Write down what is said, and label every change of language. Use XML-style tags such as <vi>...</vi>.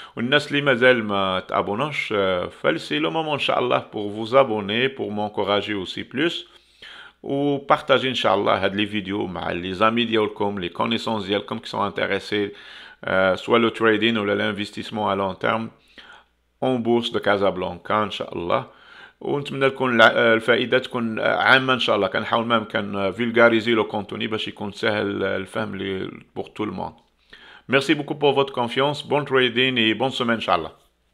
<ar>والناس اللي مازال ما تابوناش</ar> <fr>c'est le moment, Inch'Allah, pour vous abonner, pour m'encourager aussi plus. Ou partager, Inch'Allah, les vidéos avec les amis ديالكم, les connaissances ديالكم qui sont intéressés, soit le trading ou l'investissement à long terme en bourse de Casablanca, Inch'Allah.</fr> <ar>ونتمنى لكم الفائده تكون عامه ان شاء الله. كنحاول ما امكن فيلغاريزي لو كونتوني</ar> <fr>باش يكون سهل الفهم pour tout le monde. Merci beaucoup pour votre confiance. Bon trading et bonne semaine, Inch'Allah.</fr>